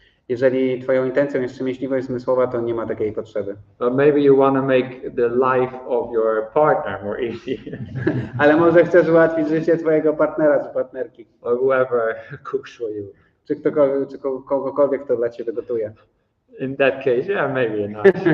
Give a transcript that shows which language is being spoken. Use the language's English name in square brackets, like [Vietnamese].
[Polish] Jeżeli twoją intencją jest wstrzemięźliwość zmysłowa, to nie ma takiej potrzeby. [English] But maybe you want to make the life of your partner more easy. [Polish] Ale może chcesz ułatwić życie twojego partnera czy partnerki. [English] Or whoever cooks for you. [Polish] Czy kogokolwiek, kto dla ciebie gotuje. [English] In that case, yeah, maybe not.